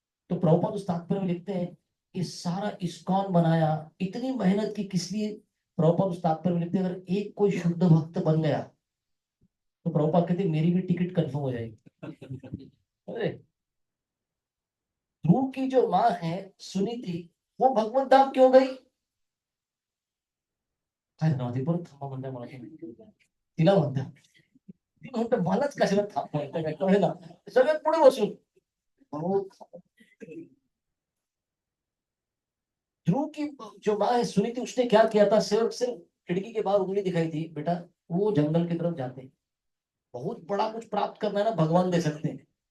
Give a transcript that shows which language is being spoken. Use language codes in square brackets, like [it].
[hi] तो प्रभुपाद उस तात्पर्य में लिखते हैं, ये सारा इस्कॉन बनाया, इतनी मेहनत की किस लिए? प्रभुपाद उस तात्पर्य में लिखते हैं, अगर एक कोई शुद्ध भक्त बन गया, तो प्रभुपाद कहते हैं मेरी भी टिकट कंफर्म हो जाएगी। अरे ध्रुव की जो माँ है सुनीति, वो भगवत धाम क्यों गई? [mr] काय नव्हती परत थांबा म्हणताय मला तुम्ही. तिला म्हणता, ती म्हणतं मलाच कशाला थांबा म्हणताय, काय कळेना. सगळ्यात पुढे बसून, अहो, [hi] ध्रुव की जो माँ है सुनीति, उसने क्या किया था? सिर्फ सिर्फ खिड़की के बाहर उंगली दिखाई थी, बेटा वो जंगल की तरफ जाते हैं, बहुत बड़ा कुछ प्राप्त करना है ना, भगवान दे सकते हैं।